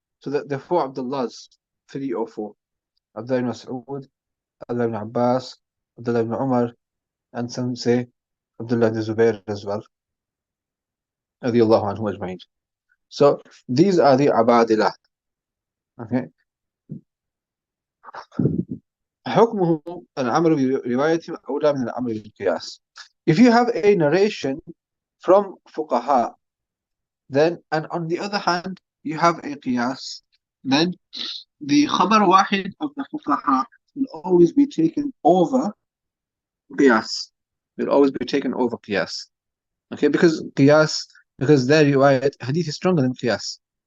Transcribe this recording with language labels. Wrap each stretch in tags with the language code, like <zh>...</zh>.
<en>So the 4 abdullahs, 3 or 4. Abdullah ibn Mas'ud, Abdullah ibn Abbas, Abdullah ibn Umar, and some say Abdullah ibn Zubair as well. Radiallahu anhu ajma'in. So these are the abadilah. Okay.</en> <ar>حكمه العمل برواية أولى من العمل بالقياس.</ar> <en>If you have a narration from fuqaha, then, and on the other hand you have a qiyas, then the khabar wahid of the fuqaha will always be taken over qiyas. Will always be taken over qiyas. Okay, because their riwayat hadith is stronger than qiyas.</en>